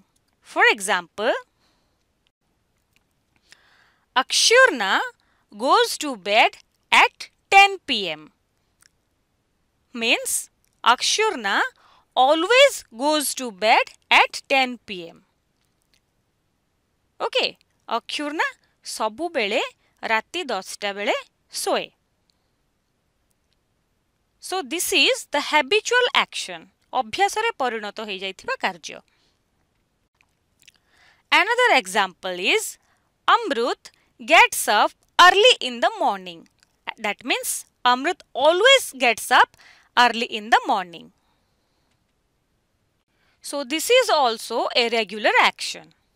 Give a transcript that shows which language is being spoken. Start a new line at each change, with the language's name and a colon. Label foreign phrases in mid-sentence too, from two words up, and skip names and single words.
English: For example, Akshurna goes to bed at 10 p.m. means Akshurna always goes to bed at 10 p.m.
Odia: Okay, Akshurna ସବୁ ବେಳೆ ରାତି 10ଟା ବେଳେ ଶୋଏ.
English: So this is the habitual action.
Odia: ଅଭ୍ୟାସରେ ପରିଣତ ହୋଇଯାଇଥିବା କାର୍ଯ୍ୟ.
English: Another example is Amrut gets up early in the morning. That means Amrut always gets up early in the morning. So this is also a regular action.